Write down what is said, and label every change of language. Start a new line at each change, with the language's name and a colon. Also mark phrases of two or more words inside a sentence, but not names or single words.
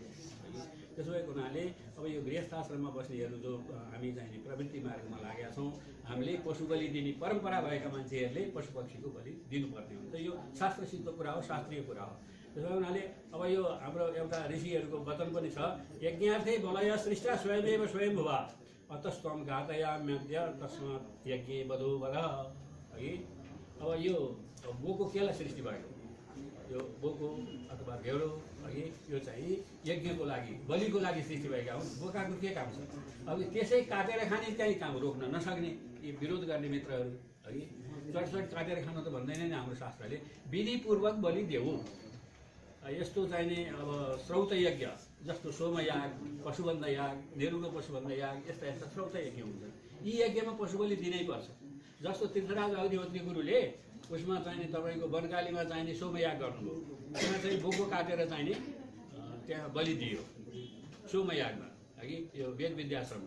Nepali: त्यसो भएको हुनाले अब यो गृहस्थाश्रममा बस्नेहरू जो हामी चाहिँ नि प्रवृत्ति मार्गमा लागेका छौँ, हामीले पशु बलि दिने परम्परा भएका मान्छेहरूले पशु पक्षीको बलि दिनुपर्ने हुन्छ। यो शास्त्रसिद्ध कुरा हो, शास्त्रीय कुरा हो। त्यसो हुनाले अब यो हाम्रो एउटा ऋषिहरूको वचन पनि छ,
Sanskrit: यज्ञार्थे बलय सृष्टा स्वयमेव स्वयं भुवा अतस्त्वं घातयाम्यद्य तस्मात् यज्ञे वधो वध है।
Nepali: अब यो बोको केलाई सृष्टि भएको? यो बोको अथवा भेडो है, यो चाहिँ यज्ञको लागि बलिको लागि सृष्टि भएका हुन्। बोकाको के काम छ? अब त्यसै काटेर खाने चाहिँ काम रोक्न नसक्ने यी विरोध गर्ने मित्रहरू है, चटचट काटेर खान त भन्दैन नि हाम्रो शास्त्रले। विधिपूर्वक बलि देऊ। यस्तो चाहिँ नि अब श्रौत यज्ञ जस्तो सोमयाग, पशुबन्ध याग, निरुग पशुबन्ध याग, यस्ता यस्ता श्रौत यज्ञ हुन्छन्। यी यज्ञमा पशु बलि दिनै पर्छ। जस्तो तीर्थराज अग्निहोत्री गुरुले उसमा चाहिँ नि तपाईँको वनकालीमा चाहिँ नि सोमयाग गर्नुभयो, त्यहाँ चाहिँ बोको काटेर चाहिँ नि त्यहाँ बलि दियो सोमयागमा है, यो वेद विद्याश्रममा।